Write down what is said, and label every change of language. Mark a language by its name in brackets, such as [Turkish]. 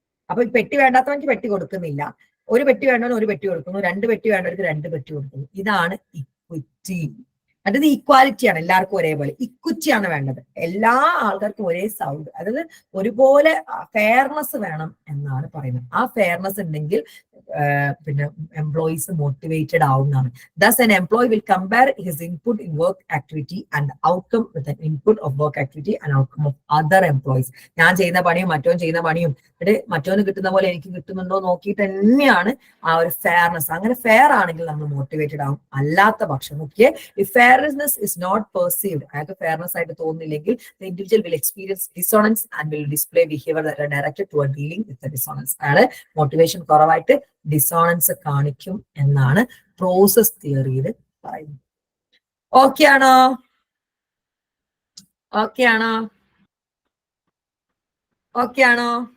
[Malayalam] അപ്പൊ ഈ പെട്ടി വേണ്ടാത്തവർക്ക് പെട്ടി കൊടുക്കുന്നില്ല, ഒരു പെട്ടി വേണ്ടവന് ഒരു പെട്ടി കൊടുക്കുന്നു, 2 പെട്ടി വേണ്ടവർക്ക് 2 പെട്ടി കൊടുക്കുന്നു. ഇതാണ് ഇക്വിറ്റി. അതായത് ഈക്വാലിറ്റി ആണ്, എല്ലാവർക്കും ഒരേപോലെ. ഇക്വിറ്റി ആണ് വേണ്ടത്, എല്ലാ ആൾക്കാർക്കും ഒരേ സൗണ്ട്, അതായത് ഒരുപോലെ ഫെയർനെസ് വേണം എന്നാണ് പറയുന്നത്. ആ ഫെയർനെസ് ഉണ്ടെങ്കിൽ പിന്നെ എംപ്ലോയീസ് മോട്ടിവേറ്റഡ് ആവുന്നതാണ്. [English] Thus an employee will compare his input in work activity and outcome with an input of work activity and outcome of other employees. [Malayalam] ഞാൻ ചെയ്യുന്ന പണിയും മറ്റോൻ ചെയ്യുന്ന പണിയും മറ്റോന് കിട്ടുന്ന പോലെ എനിക്ക് കിട്ടുന്നുണ്ടോ നോക്കിയിട്ട് തന്നെയാണ് ആ ഒരു ഫെയർനെസ്. അങ്ങനെ ഫെയർ ആണെങ്കിൽ നമ്മൾ മോട്ടിവേറ്റഡ് ആവും. അല്ലാത്ത പക്ഷം നോക്കിയേ, [English] if fairness is not perceived, [Malayalam] അയാൾക്ക് ഫെയർനെസ് ആയിട്ട് തോന്നുന്നില്ലെങ്കിൽ, [English] the individual will experience dissonance and will display behavior that are directed toward dealing with the dissonance. [Malayalam] അയാള് മോട്ടിവേഷൻ കുറവായിട്ട് ഡിസോണൻസ് കാണിക്കും എന്നാണ് പ്രോസസ് തിയറിയിൽ പറയുന്നത്. ഓക്കെ ആണോ? ഓക്കെ ആണോ? ഓക്കെ ആണോ?